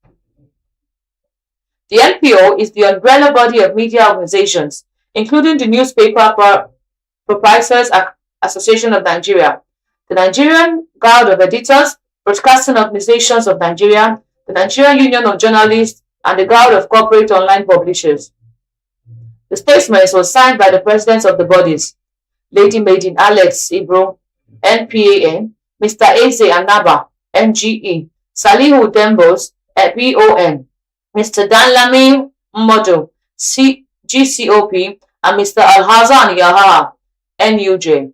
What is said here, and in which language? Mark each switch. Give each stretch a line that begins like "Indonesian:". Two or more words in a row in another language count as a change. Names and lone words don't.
English: The NPO is the umbrella body of media organizations, including the Newspaper Proprietors Association of Nigeria, the Nigerian Guild of Editors, Broadcasting Organizations of Nigeria, the Nigerian Union of Journalists, and the Guild of Corporate Online Publishers. The statement was signed by the presidents of the bodies, Lady Maiden Alex Ibro, NPAN, Mr. Eze Anaba, MGE, Salihu Dembos, BON, Mr. Danlami Mmodo, GCOP, and Mr. Alhazan Yaha, NUJ.